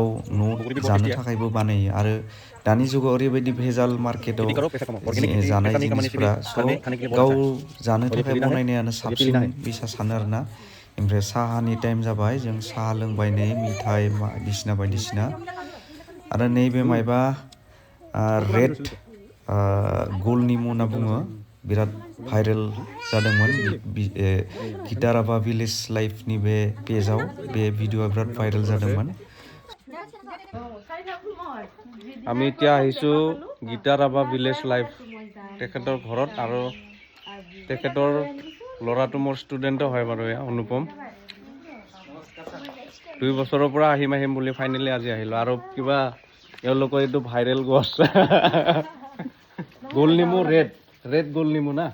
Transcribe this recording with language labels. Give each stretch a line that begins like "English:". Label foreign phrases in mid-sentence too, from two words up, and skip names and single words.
Bodo: न' जानो थाखायबो बानायो आरो दानि जुगाव ओरैबायदि भेजाल मार्केटाव जानाय जिनिसफोरा स' गाव जानो थाखाय बनायनायानो साबसिन बिसा सानो आरोना ओमफ्राय साहानि टाइम जाबाय जों साहा लोंबाय नै मिथाइ बायदिसिना आरो नैबे मायबा रेड गल निमु होनना बुङो बिराद भाइरेल जादोंमोन गीताराबा ভিলেজ लाइफनि बे पेजाव बे भिडिअआ बिराद भाइरेल जादोंमोन
Assamese: আমি এতিয়া আহিছো গীতাৰাবা ভিলেজ লাইফ তেখেতৰ ঘৰত আৰু তেখেতৰ ল'ৰাটো মোৰ ষ্টুডেণ্টো হয় বাৰু অনুপম 2 বছৰৰ পৰা আহিম বুলি ফাইনেলি আজি আহিলো আৰু কিবা এওঁলোকৰ এইটো ভাইৰেল গছ গোল নিমু ৰেড গোল নিমু না